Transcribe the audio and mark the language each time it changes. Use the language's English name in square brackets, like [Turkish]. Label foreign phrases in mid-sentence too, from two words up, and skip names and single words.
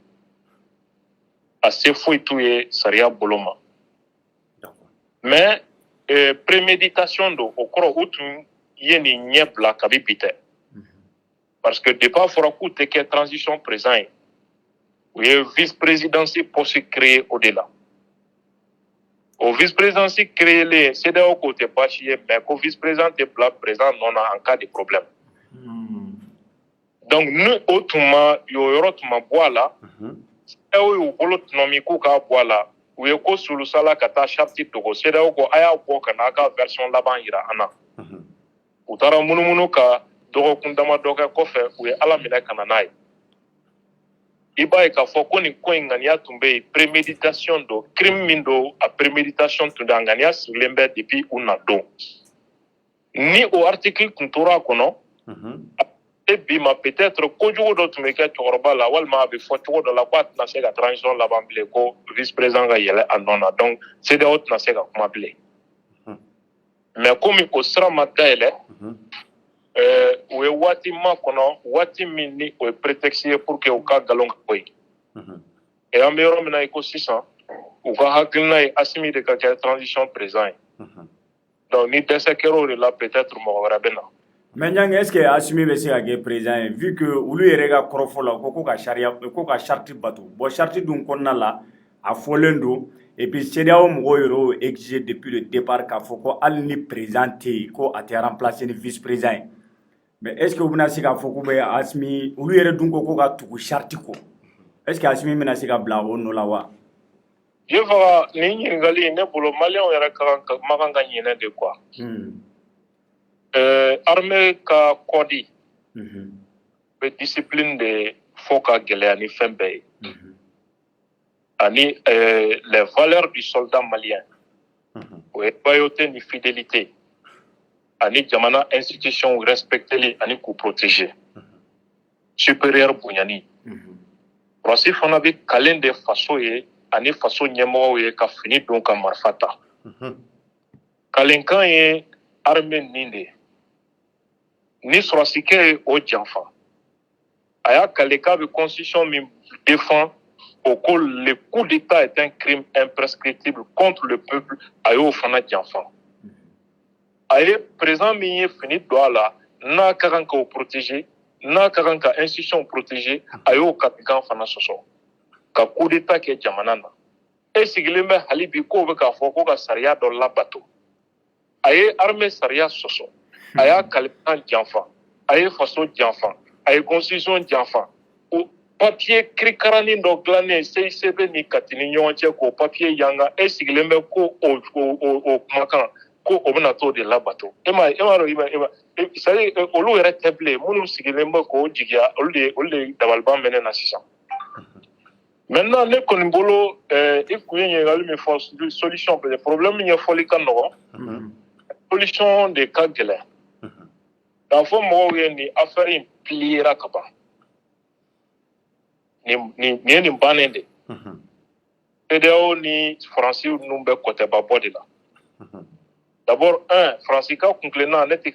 [Bambara] a se foyi t'u ye sariya bolo ma [French] mais préméditation [Bambara] don o kɔrɔ u tun ye nin ɲɛ bila kabi bi tɛ parce que depuis a fɔra k'u tɛ kɛ [French] transition président [Bambara] ye u ye [French] vice présidence poste créé [Bambara] o de la o [French] vice présidence [Bambara] créélen CEDEAO k'o tɛ baasi ye mais ko [French] vice président [Bambara] tɛ bila président nɔ na [French] en cas de problème [Bambara] donc ni o tun ma o yɔrɔ tun ma bɔ a la CEDEAO y'u bolo tɔnɔmi k'u k'a bɔ a la u ye ko sulusala ka taa charte dogo CEDEAO ko a y'a bɔ ka n'a ka version laban yira an na u taara munumunu ka dɔgɔkun damadɔ kɛ kɔfɛ u ye ala minɛ ka na n'a ye i b'a ye k'a fɔ ko nin ko in ŋaniya tun bɛ yen préméditation don crime min don a préméditation tun don a ŋaniya sirilen bɛ depuis u na don ni o article tun tora a kɔnɔ e bi ma peut-être kojugu dɔ tun bɛ kɛ cɛkɔrɔba la walima a bɛ fɔ cogo dɔ la ko a tɛna se ka transition laban bilen ko [French] vice président [Bambara] ka yɛlɛ a nɔ na donc CEDEAO tɛna se ka kuma bilen mais komi o sira ma dayɛlɛ u ye waati ma kɔnɔ waati min ni o ye prétexte ye [French] pour que [Bambara] u ka nkalon ka bɔ yen et an bɛ yɔrɔ min na i ko sisan u ka hakilina ye Asimi de ka kɛ [French] transition président [Bambara] ye donc ni dɛsɛ kɛra o de la peut-être mɔgɔ wɛrɛ bɛ na mais Ɲange [French] est ce que [Bambara] Asimi bɛ se ka kɛ président ye [French] vu que [Bambara] olu yɛrɛ ka kɔrɔfɔ la ko ka sariya ko ka charte bato [French] bon charte [Bambara] dun kɔnɔna la a fɔlen don [French] et puis [Bambara] CEDEAO mɔgɔw yɛrɛ y'o [French] exigé depuis le départ [Bambara] k'a fɔ ko hali ni président tɛ yen ko a tɛ remplacer ni [French] vice président [Bambara] ye [French] mais est ce que [Bambara] u bɛna se k'a fɔ k'u bɛ Asimi olu yɛrɛ dun ko ka tugu charte kɔ [French] est ce que [Bambara] Asimi bɛna se ka bila o nɔ la wa. je faga nin ɲininkali ne bolo maliyɛnw yɛrɛ ma kan ka ɲinɛ [French] de quoi [Bambara] armée ka kɔdi bɛ discipline de fɔ ka gɛlɛya ni fɛn bɛɛ ye ani [French] les valeurs du soldat malien [Bambara] o ye loyauté ni fidélité ani jamana institution respecteli ani k'u [French] protéger supérieur [Bambara] bonyani Rossi fana bɛ kalen de faso ye ani faso ɲɛmɔgɔw ye ka fini don ka marifa ta kalenkan ye armée nin de ni sɔrɔsikɛ ye o janfa a y'a kale k'a bɛ constitution min [French] défend au [Bambara] ko [French] le coup d'état est un crime imprescriptible contre le peuple [Bambara] a y'o fana janfa a ye président min ye fini don a la n'a ka kan k'o protéger n'a ka kan ka institution protéger a y'o kalikan fana sɔsɔ ka [French] coup d'état [Bambara] kɛ jamana na e sigilen bɛ hali bi k'o bɛ k'a fɔ ko ka sariya dɔ labato a ye armée sariya sɔsɔ a y'a kalikan janfa a ye faso janfa a ye constitution janfa o papier kirikaranin dɔ dilannen CICB ni Kati ni ɲɔgɔn cɛ k'o papier yanga e sigilen bɛ ko o kumakan ko o bɛna t'o de labato e m'a dɔn [French] c'est à dire [Bambara] olu yɛrɛ tɛ bilen minnu sigilen bɛ k'o jigiya olu de dabaliban bɛ ne na sisan maintenant ne kɔni bolo i kun ye ɲininkali min fɔ [French] solution peut-être problème [Bambara] ɲɛfɔli ka nɔgɔn solution de ka gɛlɛn k'a fɔ mɔgɔw ye nin affaire in pliera ka ban nin ye nin bannen de CEDEAO ni Faransi ninnu bɛ kɔtɛba bɔ de la d'abord Faransi ka kuntilenna ne tɛ